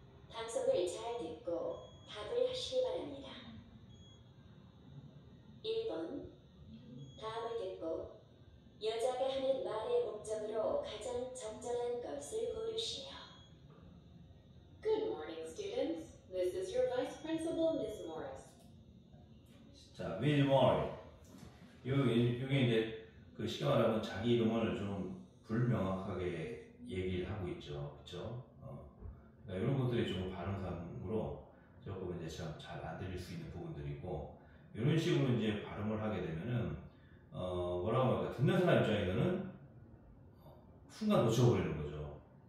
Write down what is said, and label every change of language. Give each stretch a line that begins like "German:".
Korean: 방송을 잘 듣고 답을 하시기 바랍니다. 1번 다음을 듣고 여자가 하는 말의 목적으로 가장 적절한 것을 고르시오.
English: Good morning, students. This is your Vice Principal, Miss Morris.
Korean: 자, Will Moore. 이게 이제 그 쉽게 말하면 자기 이름을 좀 불명확하게 얘기를 하고 있죠, 그렇죠? 그러니까 이런 것들이 좀 발음상으로 조금 이제 잘 안 들릴 수 있는 부분들이고 이런 식으로 이제 발음을 하게 되면은 뭐라고 할까 듣는 사람 입장에서는 순간 놓쳐버리는 거죠.